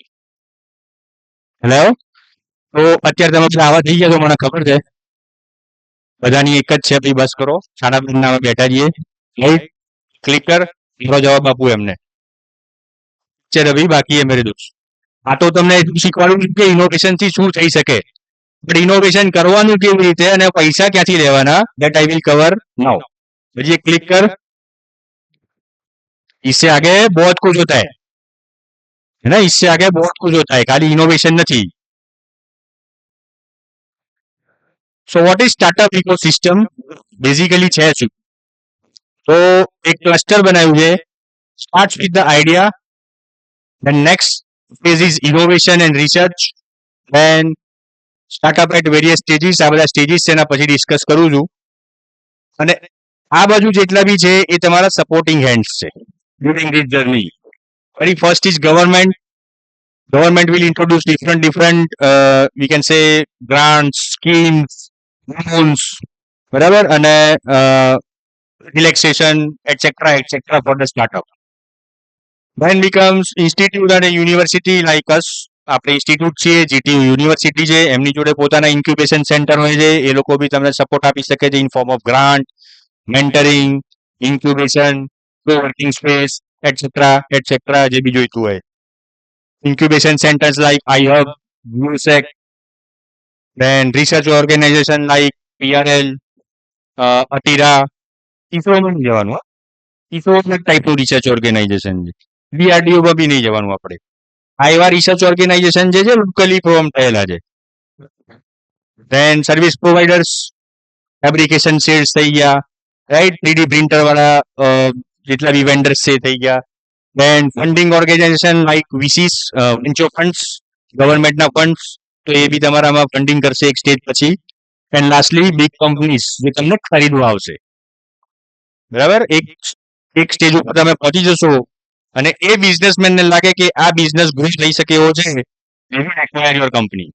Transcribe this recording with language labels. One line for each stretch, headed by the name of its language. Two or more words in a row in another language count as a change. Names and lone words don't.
Gujarati: હેલો, તો અત્યારે તમે બધા આવા થઈ ગયા તો મને ખબર છે બધાની એક જ છે, ભાઈ બસ કરો, સાડા મહિના બેઠા છીએ, રાઈટ, ક્લિકર, મારો જવાબ આપું એમને છે રવિ, બાકી
Hindi: ऐ मेरे दोस्त.
Gujarati: આ તો તમને એટલું શીખવાડું કે ઇનોવેશન થી શું થઈ શકે,
English: but innovation
Gujarati: કરવાનું કેવી રીતે અને પૈસા ક્યાંથી લેવાના,
English: that I will cover now.
Gujarati: પછી એક ક્લિક કર,
Hindi: इससे आगे बहुत कुछ होता है ना, इससे आगे बहुत कुछ होता है, खाली इनोवेशन નથી.
English: So what is startup ecosystem basically
Gujarati: છે શું? તો એક ક્લસ્ટર બનાવ્યું છે,
English: start with the idea, then next phase is innovation and research, then startup at various stages.
Gujarati: આ બધા સ્ટેજીસ છે એના પછી ડિસ્કસ કરું છું. અને આ બાજુ જેટલા બી છે એ તમારા
English: supporting hands
Gujarati: છે
English: during this journey. Very first is government. Government will introduce different we can say grants, schemes, loans, બરાબર, અને relaxation etc for the startup. Then becomes institute અને university like us.
Gujarati: આપણે ઇન્સ્ટિટ્યૂટ છીએ, જીટીયુ યુનિવર્સિટી છે, એમની જોડે પોતાના
English: incubation center
Gujarati: હોય છે, એ લોકો બી તમને સપોર્ટ આપી શકે છે
English: in form of grant, mentoring, incubation, co-working space
Gujarati: એટસેટ્રા જે બી જોઈતું હોય.
English: Incubation centers like iHub, USEC, then research organization like PRL, Atira, ISRO
Gujarati: માં નહીં જવાનું. ISRO એક ટાઈપનું
English: research organization
Gujarati: છે, DRDO માં બી નહીં જવાનું આપણે. આ એવા
English: research organization
Gujarati: છે જે લોકલી ફોર્મ થયેલા છે.
English: then service providers, fabrication sheds
Gujarati: થઈ ગયા, રાઈટ,
English: 3D printer
Gujarati: વાળા જેટલા બી વેન્ડર્સ છે થઈ ગયા.
English: Then funding organization like VCs, venture funds,
Gujarati: ગવર્મેન્ટના ફંડ્સ, તો એ બી તમારામાં ફંડિંગ કરશે એક સ્ટેજ પછી.
English: and lastly big companies
Gujarati: જે તમને ખરીદવા આવશે, બરાબર. એક સ્ટેજ ઉપર તમે પહોંચી જશો અને એ બિઝનેસમેનને લાગે કે આ બિઝનેસ ગ્રો થઈ શકે એવો છે,
English: acquire your company.